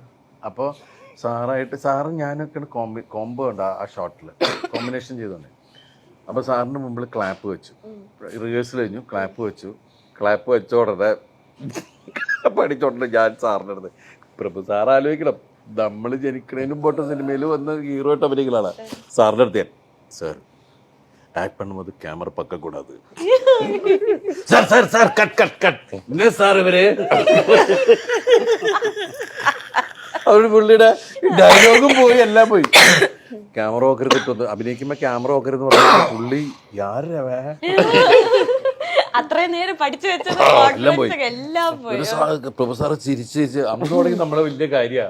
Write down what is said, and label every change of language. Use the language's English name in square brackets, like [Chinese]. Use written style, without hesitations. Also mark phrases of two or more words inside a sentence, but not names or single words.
[Malayalam] അപ്പോൾ സാറും ഞാനൊക്കെ കോംബോ ഉണ്ട് ആ ഷോട്ടിൽ കോമ്പിനേഷൻ ചെയ്തോണ്ട്. അപ്പോൾ സാറിന്റെ മുമ്പിൽ ക്ലാപ്പ് വെച്ചു, റിഹേഴ്സൽ കഴിഞ്ഞു, ക്ലാപ്പ് വെച്ച ഉടനെ പഠിച്ചോണ്ട് ഞാൻ സാറിൻ്റെ അടുത്ത് പ്രഭു സാർ ആലോചിക്കണം, നമ്മൾ ജനിക്കണേന് മുമ്പോട്ട് സിനിമയിൽ വന്ന് ഹീറോ ആയിട്ട് അഭിനയിക്കലാണ്. സാറിൻ്റെ അടുത്ത് ഞാൻ സാർ [Tamil] ஆக்ட் பண்ணும்போது கேமரா பக்கம் கூடாது சார் சார் சார் கட் கட் கட் என்ன சார் இவரு [Malayalam] അവര് പുള്ളിയുടെ ഡയലോഗും പോയി എല്ലാം പോയി. ക്യാമറ നോക്കരുത്, അഭിനയിക്കുമ്പോ ക്യാമറ നോക്കരുത് പറഞ്ഞ പുള്ളി യാരവേ അത്രയും നേരം പഠിച്ചു വെച്ചത് എല്ലാം പോയി. എല്ലാം പോയി. പ്രൊഫസർ ചിരിച്ച് അന്ന് തുടങ്ങി നമ്മളെ വലിയ കാര്യമാണ്.